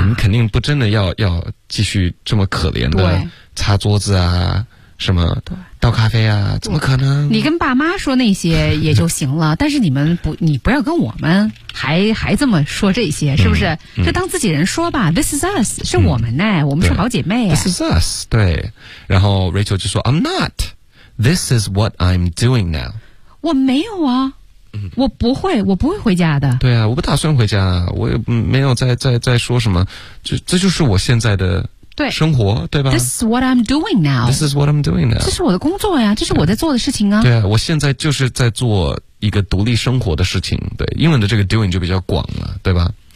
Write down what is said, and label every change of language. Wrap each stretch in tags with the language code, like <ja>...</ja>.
<zh>我们肯定不真的要继续这么可怜的擦桌子啊，什么倒咖啡啊，怎么可能？你跟爸妈说那些也就行了，但是你不要跟我们还这么说这些，是不是？就当自己人说吧。</zh> <en>This is us,</en> <zh>是我们呢，我们是好姐妹。</zh> <en>This is us,</en> <zh>对。然后</zh> <en>Rachel</en> <zh>就说</zh> <en>I'm not, this is what I'm doing now。</en> <zh>我没有啊。我不会回家的。对啊，我不打算回家，我也没有再说什么，这就是我现在的生活， 对吧？</zh> <en>This is what I'm doing now. This is what I'm doing now.</en> <zh>这是我的工作呀，这是我在做的事情啊。对啊，我现在就是在做一个独立生活的事情，对，英文的这个 doing 就比较广了，对吧？</zh>